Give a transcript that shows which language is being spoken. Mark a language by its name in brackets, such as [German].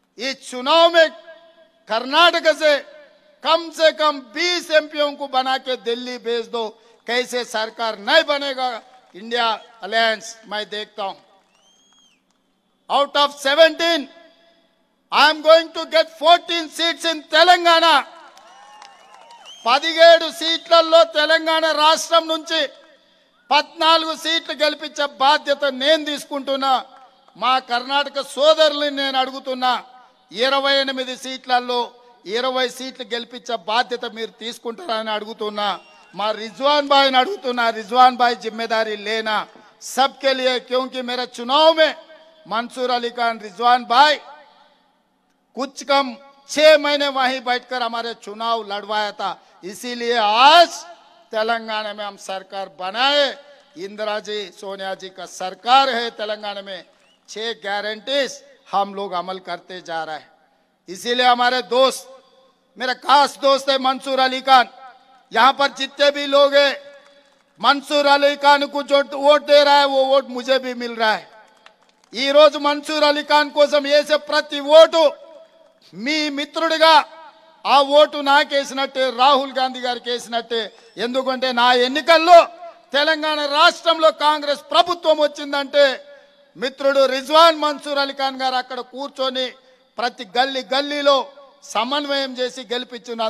[Hindi] इस चुनाव में कर्नाटक से कम 20 एमपीओं को बना के दिल्ली भेज दो, कैसे सरकार नहीं बनेगा इंडिया अलायंस मैं देखता हूं। [English] Out of 17 I am going to get 14 seats in Telangana. [Telugu] 17 సీట్లలో తెలంగాణ రాష్ట్రం నుంచి 14 సీట్లు గెలిపించే బాధ్యత నేను తీసుకుంటున్నా। మా కర్ణాటక సోదరుల్ని నేను అడుగుతున్నా, 28 సీట్లలో 20 సీట్లు గెలిపించే బాధ్యత మీరు తీసుకుంటారని అడుగుతున్నా। [Hindi] మా रिजवान भाई ने अड़ुना, रिजवान भाई जिम्मेदारी लेना सबके लिए, क्योंकि मेरा चुनाव में मंसूर अली खान रिजवान भाई कुछ कम 6 महीने वहीं बैठकर हमारे चुनाव लड़वाया था। इसीलिए आज तेलंगाना में हम सरकार बनाए। इंदिरा जी सोनिया जी का सरकार है तेलंगाना में। 6 गारंटीज हम लोग अमल करते जा रहे हैं। इसीलिए हमारे दोस्त, मेरा खास दोस्त है मंसूर अली खान, यहाँ पर जितने भी लोग हैं मंसूर अली खान को जो वोट दे रहा है वो वोट मुझे भी मिल रहा है। [Telugu] ఈ రోజు मंसूर अली खान కోసం వేసే ప్రతి ఓటు మీ మిత్రుడిగా ఆ ఓటు నాకేసినట్టే, రాహుల్ గాంధీ గారికి వేసినట్టే। ఎందుకంటే నా ఎన్నికల్లో తెలంగాణ రాష్ట్రంలో కాంగ్రెస్ ప్రభుత్వం వచ్చిందంటే మిత్రుడు రిజ్వాన్ మన్సూర్ అలీ ఖాన్ గారు అక్కడ కూర్చొని ప్రతి గల్లీలో సమన్వయం చేసి గెలిపించిన।